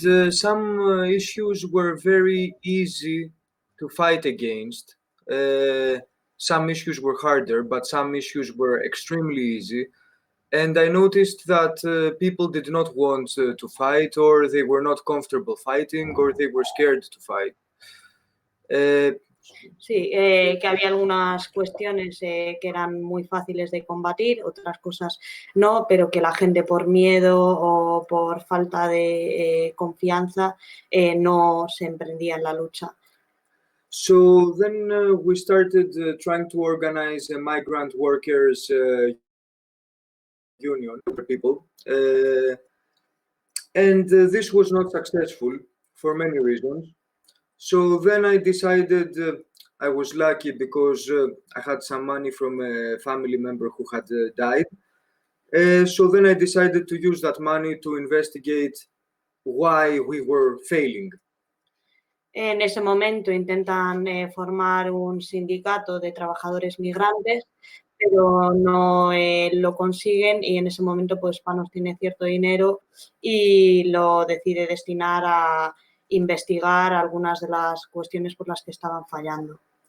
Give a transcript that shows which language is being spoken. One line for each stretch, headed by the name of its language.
English: Some issues were very easy to fight against. Some issues were harder, but some issues were extremely easy. And I noticed that people did not want to fight, or they were not comfortable fighting, or they were scared to fight.
Spanish: Sí, que había algunas cuestiones que eran muy fáciles de combatir, otras cosas no, pero que la gente por miedo o por falta de confianza no se emprendía en la lucha.
English: So then we started trying to organize a migrant workers union for people, and this was not successful for many reasons. So then I decided I was lucky because I had some money from a family member who had died. So then I decided to use that money to investigate why we were failing.
Spanish: En ese momento intentan formar un sindicato de trabajadores migrantes, pero no lo consiguen y en ese momento pues Panos tiene cierto dinero y lo decide destinar a investigar algunas de las cuestiones por las que estaban fallando.